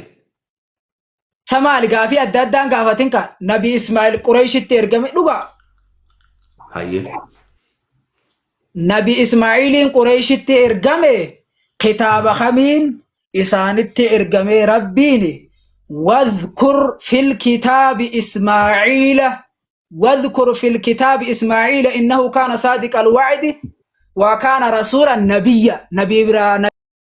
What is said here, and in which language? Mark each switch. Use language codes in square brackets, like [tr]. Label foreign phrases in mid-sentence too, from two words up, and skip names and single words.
[om] Samaali gaafii adda addaan gaafatin ka nabi Ismaa'il Qureeshitti ergame dhugaa? Hayyee. Nabi Ismaa'iliin Qureeshitti ergame kitaaba kamiin isaanitti ergame rabbiin [ar] واذكر في الكتاب إسماعيل إنه كان صادق الوعد وكان رسولا نبيا